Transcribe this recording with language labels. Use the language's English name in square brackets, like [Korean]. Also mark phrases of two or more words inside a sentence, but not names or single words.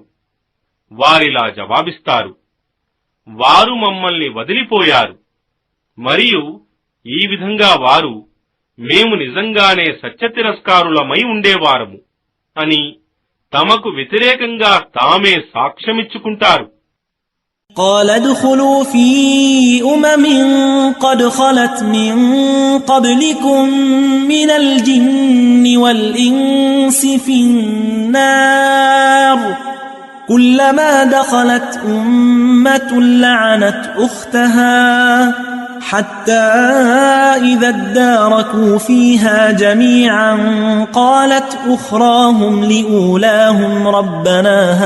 [Telugu] వారిలా జవాబిస్తారు, వారు మమ్మల్ని వదిలిపోయారు. మరియు ఈ విధంగా వారు మేము నిజంగానే సత్యతిరస్కారులమై ఉండేవారము అని తమకు వ్యతిరేకంగా తామే సాక్ష్యమిచ్చుకుంటారు. [Arabic] قال ادخلوا في أمم قد خلت من قبلكم من الجن والإنس في النار كلما دخلت أمة لعنت أختها حتى إذا اداركوا فيها جميعا قالت أخراهم لأولاهم ربنا